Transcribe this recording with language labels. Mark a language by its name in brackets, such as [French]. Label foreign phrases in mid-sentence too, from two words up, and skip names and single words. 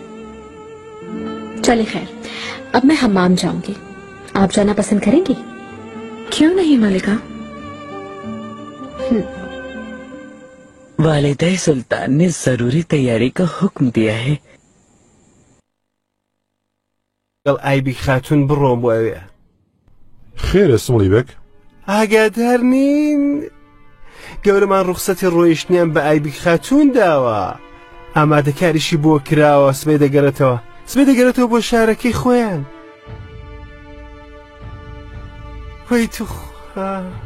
[Hindi] चलिए खैर, अब मैं हम्माम जाऊंगी। आप जाना पसंद करेंगी? क्यों नहीं मलिका। वालिदा सुल्तान ने जरूरी तैयारी का हुक्म दिया है। [Central Kurdish] कल आईबी खातून بڕۆم بۆ ئەوێ. خێرە سڵی بک؟ ئاگادار نین. گەورەمان ڕوخسەتی ڕۆیشتنیان بە ئایبی خاتوون داوە. ئامادەکاریشی بۆ کراوە، سبەی دەگەڕێتەوە. سبەی دەگەڕێتەوە بۆ شارەکەی خۆیان. وەی توخوا.